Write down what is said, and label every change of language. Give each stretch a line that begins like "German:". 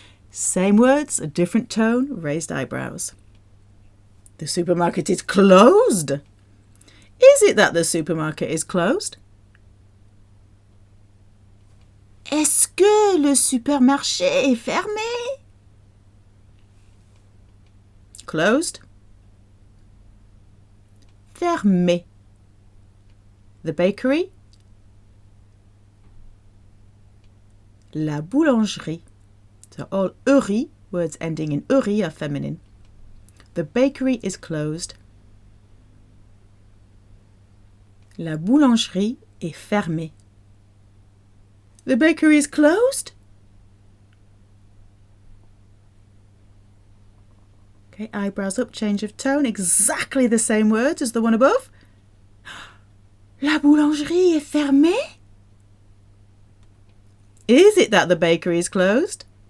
English: Same words, a different tone, raised eyebrows. The supermarket is closed. Is it that the supermarket is closed?
French: Est-ce que le supermarché est fermé?
English: Closed. Fermé. The bakery.
French: La boulangerie.
English: So all uri, words ending in uri, are feminine. The bakery is closed.
French: La boulangerie est fermée.
English: The bakery is closed. Okay, eyebrows up, change of tone, exactly the same words as the one above.
French: La boulangerie est fermée?
English: Is it that the bakery is closed?